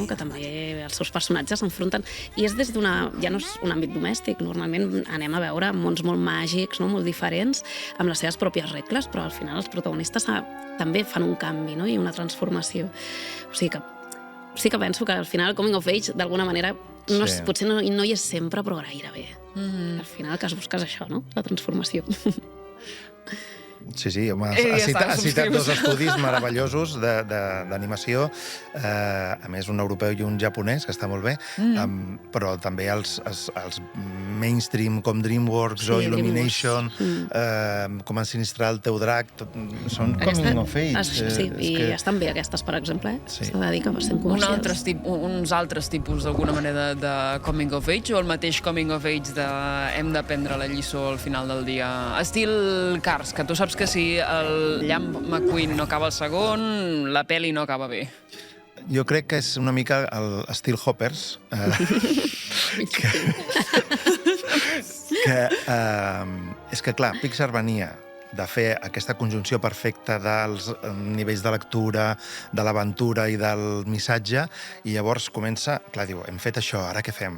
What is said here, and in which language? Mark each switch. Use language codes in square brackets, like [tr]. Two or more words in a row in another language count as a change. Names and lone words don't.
[ca] Que també els seus personatges s'enfronten. I és des d'una... ja no és un àmbit domèstic, normalment anem a veure mons molt màgics, no? Molt diferents, amb les seves pròpies regles, però al final els protagonistes també fan un canvi, no? I una transformació. O sigui que sí que penso que al final el [en] coming of age, [ca] d'alguna manera, potser no hi és sempre, però gairebé. Al final el que es busca és això, no? La transformació. Sí, home, ha citat dos estudis meravellosos d'animació, a més un europeu i un japonès, que està molt bé, però també els mainstream com DreamWorks o Illumination, com Ensinistrar el teu drac, són [en] coming of age. [ca] Sí, i estan bé aquestes, per exemple, s'ha de dir que sent comercials. Uns altres tipus, d'alguna manera, de [en] coming of age, [ca] o el mateix [en] coming of age [ca] de hem d'aprendre la lliçó al final del dia? Estil Cars, que tu saps que si el llamp McQueen no acaba el segon, la pel·li no acaba bé. Jo crec que és una mica l'estil Hoppers, és que, clar, Pixar venia de fer aquesta conjunció perfecta dels nivells de lectura, de l'aventura i del missatge, i llavors comença, clar, diu, hem fet això, ara què fem?